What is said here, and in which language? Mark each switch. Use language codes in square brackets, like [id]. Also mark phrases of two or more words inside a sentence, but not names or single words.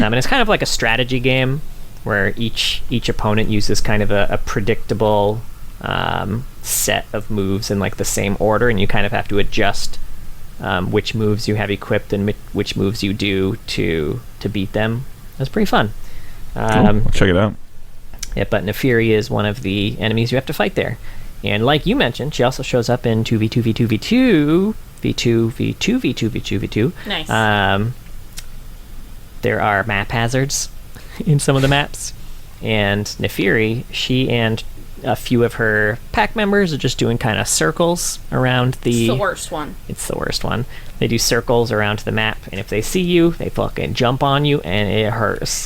[en] And it's kind of like a strategy game where each opponent uses kind of a predictable set of moves in like the same order, and you kind of have to adjust which moves you have equipped and which moves you do to beat them. It's pretty fun. Cool. I'll check it out. Yeah, but Naafiri is one of the enemies you have to fight there. And like you mentioned, she also shows up in 2v2v2v2, V2, V2, V2, V2, V2. Nice. there are map hazards in some of the maps, and Naafiri, she and a few of her pack members are just doing kind of circles around the... It's the worst one. It's the worst one. They do circles around the map, and if they see you, they fucking jump on you, and it hurts.